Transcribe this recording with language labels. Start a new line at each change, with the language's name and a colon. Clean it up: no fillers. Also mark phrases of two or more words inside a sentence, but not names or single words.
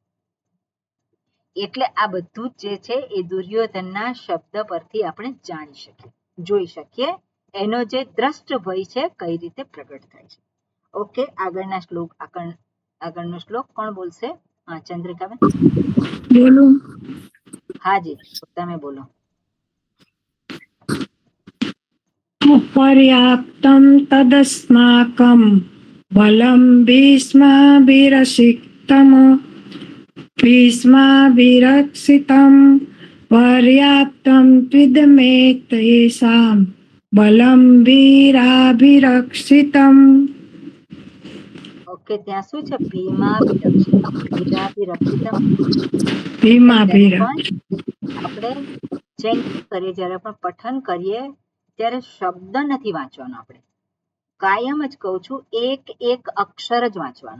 Gujarati: એટલે આ બધું જ જે છે એ દુર્યોધનના શબ્દ પરથી આપણે જાણી શકીએ, જોઈ શકીએ એનો જે દ્રષ્ટ ભય છે કઈ રીતે પ્રગટ થાય છે. ઓકે, આગળનો શ્લોક કોણ બોલશે? હા, ચંદ્રિકાબેન બોલું? હાજી, તમે બોલો.
Sanskrit: पर्याप्तं तदस्माकं बलं भीष्माभिरक्षितं पर्याप्तं त्विदमे तेषां बलं वीराभिरक्षितं.
Gujarati: ઓકે, ત્યાં શું છે? ભીમાભિરક્ષિતમ. ભીમાભિરક્ષિતમ ભીમાભિર આપણે ચેન્ટિંગ કરીએ, જ્યારે પણ પઠન કરીએ ત્યારે શબ્દ નથી વાંચવાનો. આપણે કાયમ જ કહું છું, એક એક અક્ષર જ વાંચવાનો.